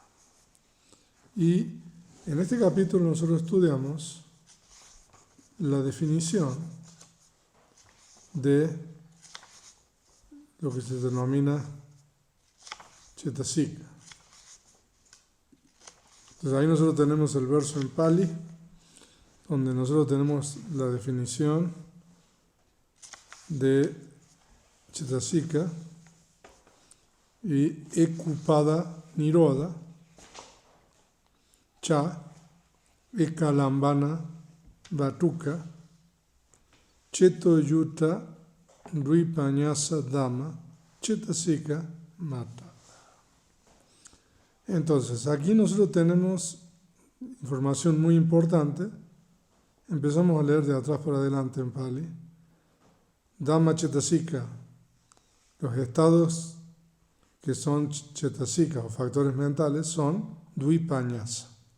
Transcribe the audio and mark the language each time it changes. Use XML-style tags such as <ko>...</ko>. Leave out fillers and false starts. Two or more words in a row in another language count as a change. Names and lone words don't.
<es>Y en este capítulo nosotros estudiamos la definición de lo que se denomina Cetasika. Entonces ahí nosotros tenemos el verso en Pali, donde nosotros tenemos la definición de Cetasika y</es> <pi>Ekupada Nirodha, Cha, Ekalambana Vatuka, Cheto Yuta Dvipanyasa Dhamma, Cetasika Mata.</pi> <es>Entonces, aquí nosotros tenemos información muy importante. Empezamos a leer de atrás para adelante en Pali.</es> <pi>Dhamma Cetasika,</pi> <es>los estados que son Cetasika o factores mentales son Dvipanyasa.</es>